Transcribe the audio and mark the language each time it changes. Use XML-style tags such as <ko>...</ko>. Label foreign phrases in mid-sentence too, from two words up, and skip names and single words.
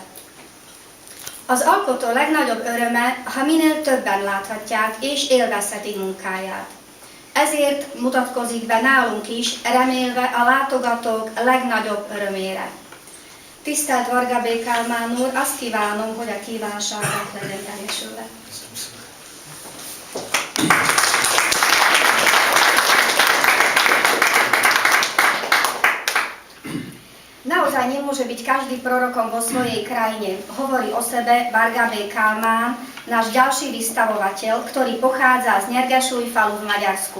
<hu>Az alkotó legnagyobb öröme, ha minél többen láthatják és élvezhetik munkáját. Ezért mutatkozik be nálunk is, remélve a látogatók legnagyobb örömére. Tisztelt Varga B. Kálmán úr, azt kívánom, hogy a kívánságok legyen teljesülve.</hu> <sk>Naozaj nemôže byť každý prorokom vo svojej krajine, hovorí o sebe Varga B. Kálmán, náš ďalší vystavovateľ, ktorý pochádza z Nyergesújfalu v Maďarsku.</sk>